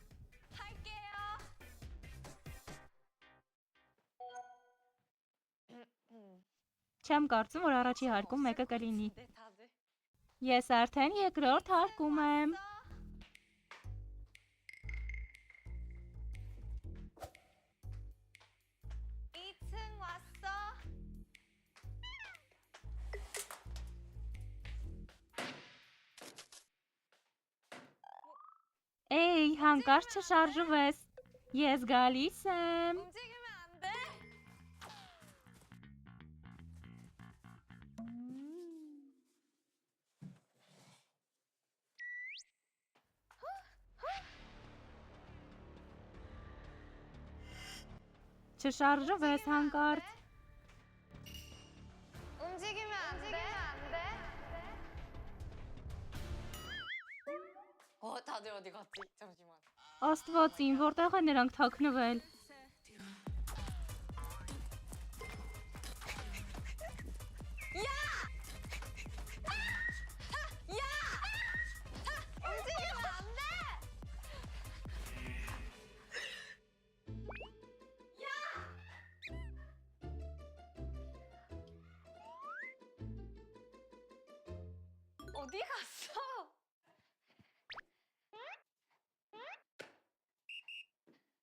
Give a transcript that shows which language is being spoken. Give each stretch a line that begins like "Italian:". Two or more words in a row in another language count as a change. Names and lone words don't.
Armenian: Չեմ կարծում, որ առաջի հարկում մեկը կլինի։
Korean: 네, 다들.
Armenian: Ես արդեն երկրորդ հարկում եմ։
Korean: 이층 왔어.
Armenian: Էй, հանկարծ չշարժվես։ Ես գալիս եմ։
Korean: 움직이면 안 돼.
Armenian: Չշարժվես հանկարծ։
Korean: 움직이면 안 돼. 다들 어디 갔지? 잠시만.
Armenian: Աստվածին, որտեղ են նրանք թաքնվել։
Korean: 움직이면 안 돼. 어디 갔어?